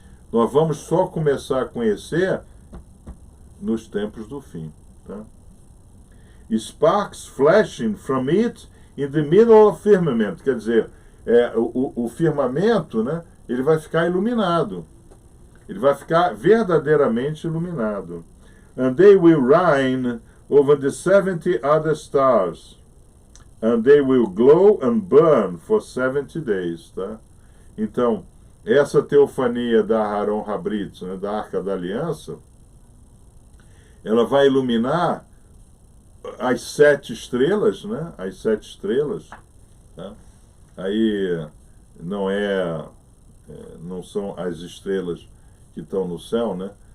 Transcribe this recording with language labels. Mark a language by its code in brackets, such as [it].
[pt] Nós vamos só começar a conhecer nos tempos do fim, tá? [en] Sparks flashing from it in the middle of firmament, [pt] quer dizer, o firmamento, né, ele vai ficar iluminado. Ele vai ficar verdadeiramente iluminado. [en] And they will reign over the 70 other stars. And they will glow and burn for 70 days. [pt] Tá? Então, essa teofania da Aharon Habrit, né, da Arca da Aliança, ela vai iluminar as 7 estrelas, né? As 7 estrelas. Tá? Aí não são as estrelas que estão no céu, né?